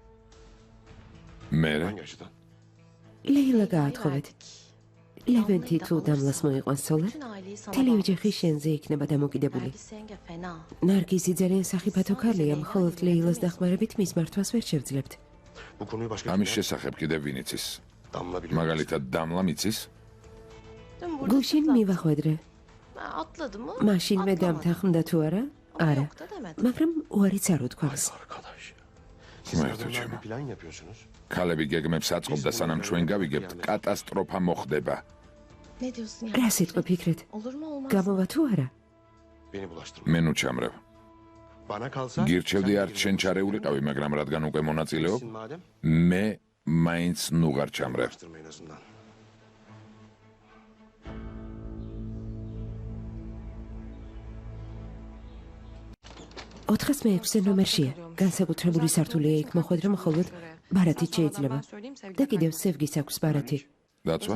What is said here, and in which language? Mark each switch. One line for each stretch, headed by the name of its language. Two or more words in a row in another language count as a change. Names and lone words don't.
Georgian: მე ლეილა გაათხოვეთ. ლევენთი თუ დამლას მოიყვანს სოლარ, მთელი ოჯახი შენზე იქნება დამოკიდებული. ნარგიზი ძალიან სახიფათო ქალია, მხოლოდ ლეილას დახმარებით მის მართვას ვერ შევძლებთ.
Turkish: Bu konuyu başka
Georgian: ამის შესახებ კიდევ ვინ იცის?
Turkish: Damla biliyor.
Georgian: მაგალითად დამლა მიცის? გუშინ მივახვედრე.
Turkish: Atladı mı?
Georgian: მაშინვე დამთანხმდა თუ არა? არა.
Turkish: Yok da demedi.
Georgian: მაგრამ უარიც არ უთქვამს.
Turkish: Arkadaş. Kim Siz ayırtıyor kadınlar canım? bir plan yapıyorsunuz.
Georgian: ქალები გეგმებს აწყობდა, სანამ ჩვენ გავიგებთ, კატასტროფა მოხდება.
Turkish: Ne diyorsun ya?
Georgian: რა სიტყვა ფიქრეთ?
Turkish: Olur mu olmaz?
Georgian: გამოვა თუ არა?
Turkish: Beni bulaştırma.
Georgian: მე ნუ ჩამრევ.
Turkish: Bana kalsa...
Georgian: გირჩევდი
Turkish: sen
Georgian: არ შენ ჩარეულიყავი, მაგრამ rადგან უკვე მონაწილეობ,
Turkish: bilirsin madem.
Georgian: მე მაინც ნუ ღარ ჩამრევ.
Turkish: Bulaştırma en azından.
Georgian: ოთხას მეექვსე ნომერშია. განსაკუთრებული სართულია იქ მოხვედრა მხოლოდ ბარათით შეიძლება. და კიდევ სევგის აქვს ბარათი. დაცვა?